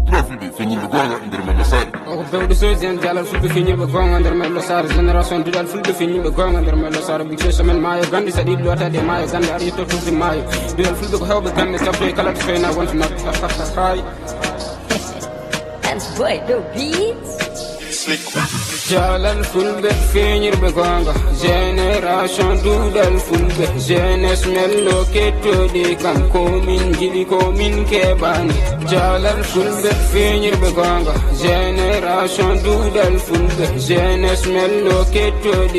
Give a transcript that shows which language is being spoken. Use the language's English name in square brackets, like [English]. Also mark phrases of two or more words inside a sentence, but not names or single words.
[Fula] fulɓe feñinɓe gonga e nder men no saari o bewɗo soji en jalal fulɓe feñirɓe gonga nder men lo sare génération duɗal fulɓe feñirɓe gonga nder men lo sare big somen maayo gande saɗa yiɗi lotade e maayo gande aɗa yetto tufde maayo duɗal fulɓe ko hewɓe gande sabto e kala to feyna wonto mabɓe hay [English] That's boy, no beats. [Fula] jalal fulɓe feñirɓe gonga génération duɗal fulɓe jeunesse mello kettoɗi kam komin jiɗi komin keɓani jalal fulɓe feñirɓe gonga génération duɗal fulɓe jeunesse mello kettoɗi